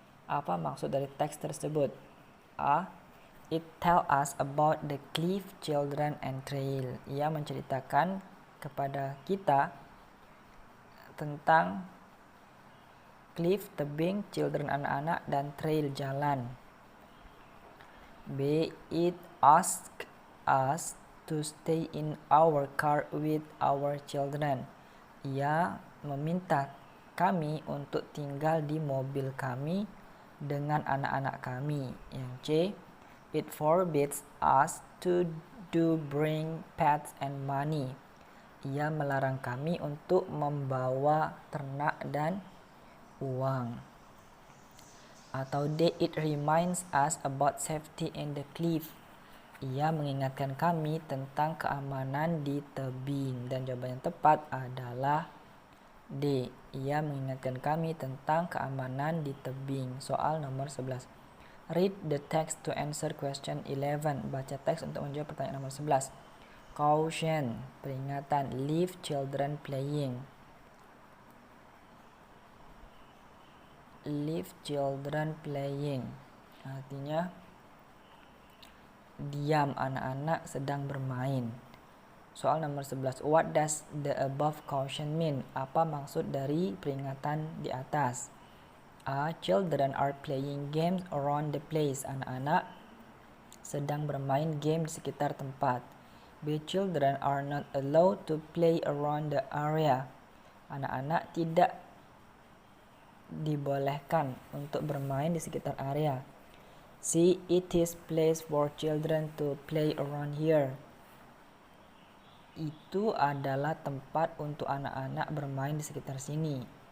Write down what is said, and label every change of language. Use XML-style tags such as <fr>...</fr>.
<id>Apa maksud dari teks tersebut? A.</id> <en>It tell us about the cliff, children, and trail.</en> <id>Ia menceritakan kepada kita tentang cliff, tebing, children, anak-anak, dan trail, jalan. B.</id> <en>It asks us to stay in our car with our children.</en> <id>Ia meminta kami untuk tinggal di mobil kami dengan anak-anak kami. Yang C.</id> <en>It forbids us to bring pets and money.</en> <id>Ia melarang kami untuk membawa ternak dan uang. Atau D.</id> <en>It reminds us about safety in the cliff.</en> <id>Ia mengingatkan kami tentang keamanan di tebing. Dan jawaban yang tepat adalah D. Ia mengingatkan kami tentang keamanan di tebing. Soal nomor 11.</id> <en>Read the text to answer question 11.</en> <id>Baca teks untuk menjawab pertanyaan nomor 11.</id> <en>Caution, peringatan. Leave children playing. Leave children playing,</en> <id>artinya diam, anak-anak sedang bermain. Soal nomor 11.</id> <en>What does the above caution mean?</en> <id>Apa maksud dari peringatan di atas? A.</id> <en>Children are playing games around the place.</en> <id>Anak-anak sedang bermain game di sekitar tempat.</id> <en>B. Children are not allowed to play around the area.</en> <id>Anak-anak tidak dibolehkan untuk bermain di sekitar area. C.</id> <en>It is place for children to play around here.</en> <id>Itu adalah tempat untuk anak-anak bermain di sekitar sini.</id>